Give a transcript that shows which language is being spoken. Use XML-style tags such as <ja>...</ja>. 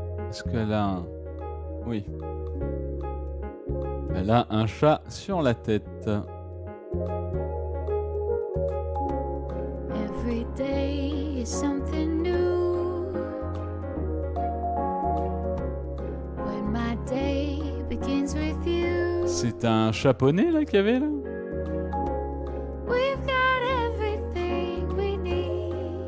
<fr>Est-ce qu'elle a un... Oui. Elle a un chat sur la tête.</fr> <en>Every day is something new. When my day begins with you,</en> <fr>C'est un chaponais, là, qu'il y avait, là?</fr> <en>we've got everything we need.</en>